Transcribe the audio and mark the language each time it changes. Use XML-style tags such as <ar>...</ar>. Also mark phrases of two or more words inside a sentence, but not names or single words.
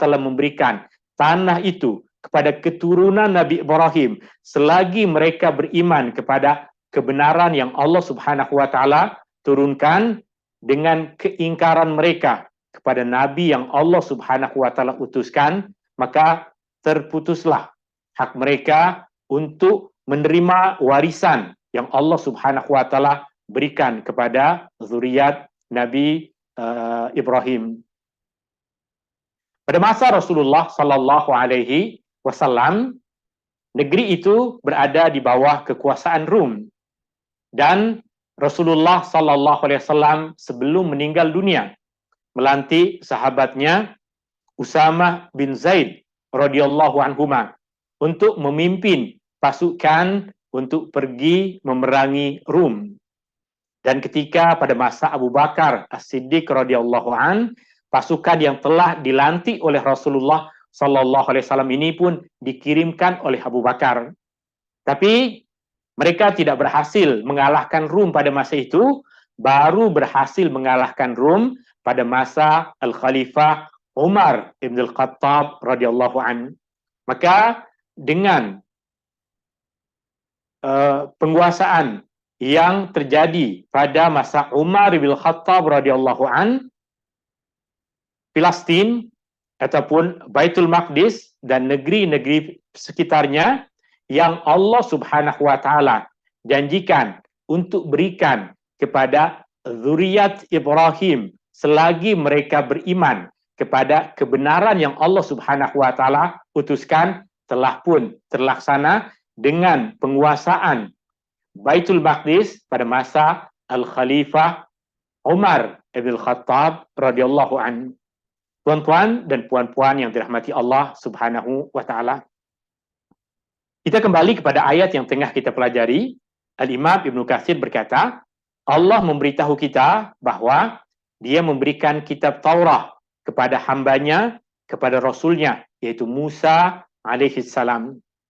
<ms>taala memberikan tanah itu kepada keturunan Nabi Ibrahim selagi mereka beriman kepada kebenaran yang Allah</ms> <ar>سبحانه وتعالى</ar> <ms>turunkan, dengan keingkaran mereka kepada nabi yang Allah</ms> <ar>سبحانه وتعالى</ar> <ms>utuskan, maka terputuslah hak mereka untuk menerima warisan yang Allah</ms> <ar>سبحانه وتعالى</ar> <ms>berikan kepada zuriat Nabi Ibrahim. Pada masa Rasulullah</ms> <ar>صلى الله عليه وسلم,</ar> <ms>negeri itu berada di bawah kekuasaan Rum, dan Rasulullah</ms> <ar>صلى الله عليه وسلم</ar> <ms>sebelum meninggal dunia melantik sahabatnya Usamah bin Zaid</ms> <ar>رضي الله عنهما</ar> <ms>untuk memimpin pasukan untuk pergi memerangi Rum. Dan ketika pada masa Abu Bakar As-Siddiq</ms> <ar>رضي الله عن,</ar> <ms>pasukan yang telah dilantik oleh Rasulullah</ms> <ar>صلى الله عليه وسلم</ar> <ms>ini pun dikirimkan oleh Abu Bakar. Tapi mereka tidak berhasil mengalahkan Rum pada masa itu, baru berhasil mengalahkan Rum pada masa Al-Khalifah Umar ibn Al-Khattab</ms> <ar>رضي الله عن.</ar> <ms>Maka dengan penguasaan yang terjadi pada masa Umar bin Khattab</ms> <ar>رضي الله عن,</ar> <ms>Palestina ataupun Baitul Maqdis dan negeri-negeri sekitarnya yang Allah</ms> <ar>سبحانه وتعالى</ar> <ms>janjikan untuk berikan kepada zuriat Ibrahim selagi mereka beriman kepada kebenaran yang Allah</ms> <ar>سبحانه وتعالى</ar> <ms>utuskan, telah pun terlaksana dengan penguasaan Baitul Maqdis pada masa Al-Khalifah Umar ibn Khattab</ms> <ar>رضي الله عنه.</ar> <ms>Tuan-tuan dan puan-puan yang dirahmati Allah</ms> <ar>سبحانه وتعالى,</ar> <ms>kita kembali kepada ayat yang tengah kita pelajari. Al-Imam Ibnu Katsir berkata, Allah memberitahu kita bahwa Dia memberikan kitab Taurat kepada hambanya, kepada rasulnya, yaitu Musa alaihissalam.</ms>